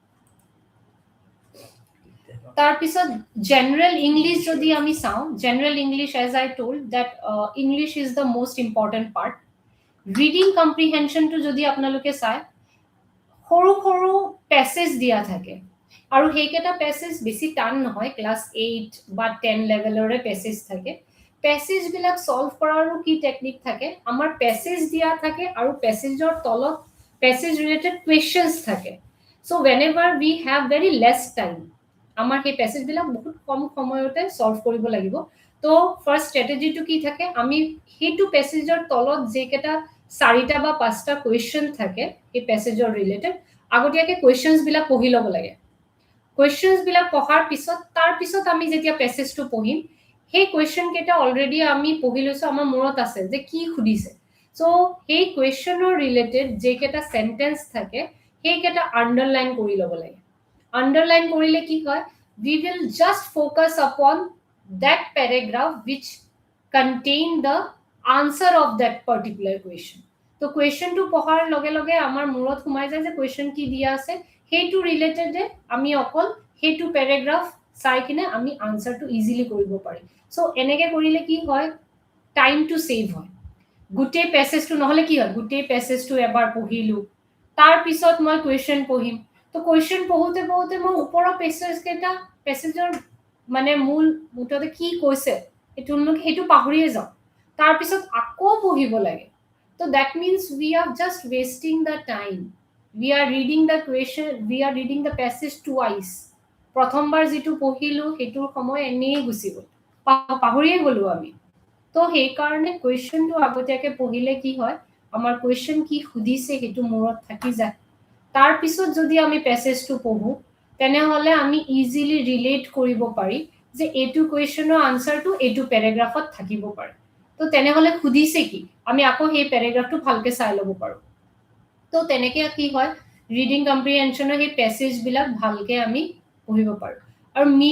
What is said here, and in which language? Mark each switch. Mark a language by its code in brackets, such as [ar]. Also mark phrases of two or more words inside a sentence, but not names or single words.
[as] তাৰ পিছত [en] general English [as] যদি আমি চাও [en] general English as I told that English is the most important part reading comprehension to [as] যদি আপোনালোকে চাই সৰু প্যাসেজ দিয়া থাকে আৰু হেকেটা প্যাসেজ বেছি টান নহয় ক্লাস 8 বা 10 লেভেলৰে প্যাসেজ থাকে প্যাসেজ বিলাক সলভ কৰাৰো কি টেকনিক থাকে আমাৰ প্যাসেজ দিয়া থাকে আৰু প্যাসেজৰ তলত [en] passage related questions [as] থাকে [en] so whenever we have very less time [as] আমাৰ সেই পেছেজবিলাক বহুত কম সময়তে সলভ কৰিব লাগিব তো [en] first strategyটো [as] কি থাকে আমি সেইটো পেছেজৰ তলত যেকেটা 4টা বা 5টা কোৱেশ্চন থাকে এই পেছেজৰ ৰিলেটেড আগতীয়াকে কোৱেশ্চনছ বিলাক পঢ়ি ল'ব লাগে কোৱেশ্চনছ বিলাক পঢ়াৰ পিছত তাৰ পিছত আমি যেতিয়া পেছেজটো পঢ়িম সেই কোৱেশ্চন কেটা অলৰেডি আমি পঢ়ি লৈছো আমাৰ মূৰত আছে যে কি খুদিছে সো সেই কোৱেশ্চনৰ ৰিলেটেড যেকেটা সেন্টেন্স থাকে সেই কেটা আন্ডাৰলাইন কৰি ল'ব লাগে underline করিলে কি হয় [en] we will just focus upon that paragraph which contain the answer of that particular question [as] তো কোৱেশ্চনটো পঢ়াৰ লগে লগে আমাৰ মূৰত সোমাই যায় যে কোৱেশ্চন কি দিয়া আছে সেইটো ৰিলেটেড আমি অকল সেইটো প্যাৰাগ্ৰাফ চাই কিনে আমি আনসাৰটো ইজিলি কৰিব পাৰিম সো এনেকে কৰিলে কি হয় টাইমটো সেভ হয় গুটেই প্যাসেজটো নহলে কি হয় গুটেই প্যাসেজটো এবাৰ পঢ়িলো তাৰ পিছত মই কোৱেশ্চন পঢ়িম তো কোৱেশ্চন পঢ়োতে পঢ়োতে মই ওপৰৰ পেছেজ কেটা পেছেজৰ মানে মূল মুঠতে কি কৈছে সেইটো পাহৰিয়ে যাও তাৰ পিছত আকৌ পঢ়িব লাগে তো [en] that means we are just wasting the time we are reading the question we are reading the passage twice [as] প্ৰথমবাৰ যেটো পঢ়িলো হেতুৰ সময় এনেই গুছি গল পাহৰিয়ে গলো আমি তো সেই কাৰণে কোৱেশ্চনটো আগতীয়াকে পঢ়িলে কি হয় আমাৰ কোৱেশ্চন কি খুদিছে হেতু মূৰত থাকি যায় তাৰ পিছত যদি আমি প্যাসেজটো পঢ়ো তেনে হলে আমি ইজিলি ৰিলেট কৰিব পাৰি যে এটো কোৱেশ্চনৰ আনসাৰটো এটো প্যাৰাগ্ৰাফত থাকিব পাৰে তো তেনে হলে খুদিছে কি আমি আকৌ সেই প্যাৰাগ্ৰাফটো ভালকে চাই লব পাৰো তো তেনেকে কি হয় [en] reading comprehensionৰ [as] সেই প্যাসেজ বিলাক ভালকে আমি পঢ়িব পাৰো আৰু